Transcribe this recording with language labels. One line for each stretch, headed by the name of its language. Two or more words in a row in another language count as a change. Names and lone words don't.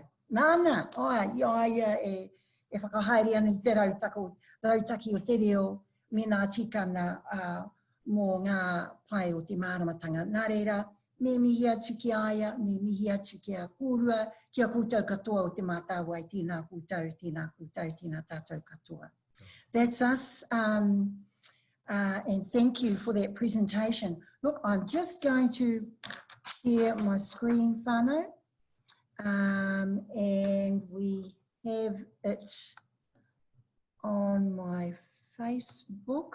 Māori: Nāna, iaia e whakahaere ana I te rautaki o te reo me nā tikana mō ngā pai o te māramatanga. Nā reira, me mihi atu ki aia, me mihi atu ki a kōrua, kia koutou katoa o te Mātāwai, tēnā koutou, tēnā tātou katoa.
English: That's us, and thank you for that presentation. Look, I'm just going to share my screen, whānau. And we have it on my Facebook.